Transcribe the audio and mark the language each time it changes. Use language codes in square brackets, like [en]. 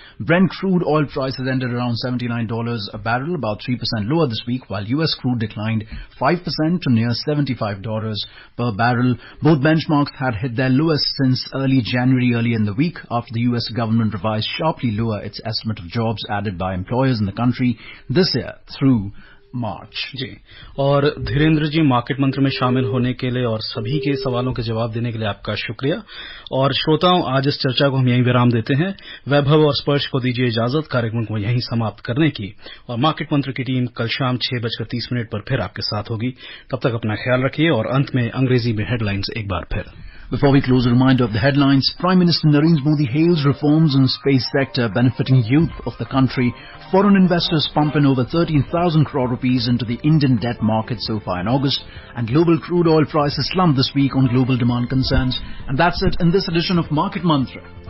[en] Brent crude oil prices ended around $79 a barrel, about 3% lower this week, while US crude declined 5% to near $75 per barrel. Both benchmarks had hit their lowest since early January earlier in the week after the US government revised sharply lower its estimate of jobs added by employers in the country this year through March [hi] जी। और धीरेन्द्र जी, market मंत्र में शामिल होने के लिए और सभी के सवालों के जवाब देने के लिए आपका शुक्रिया। और श्रोताओं, आज इस चर्चा को हम यहीं विराम देते हैं। वैभव और स्पर्श को दीजिए इजाजत कार्यक्रम को यहीं समाप्त करने की, और मार्केट मंत्र की टीम कल शाम 6:30 पर फिर आपके साथ होगी। तब तक अपना ख्याल रखिए। और अंत में अंग्रेजी में हेडलाइंस एक बार फिर। [en] Before we close, a reminder of the headlines. Prime Minister Narendra Modi hails reforms in space sector benefiting youth of the country. Foreign investors pump in over 13,000 crore rupees into the Indian debt market so far in August. And global crude oil prices slumped this week on global demand concerns. And that's it in this edition of Market Mantra.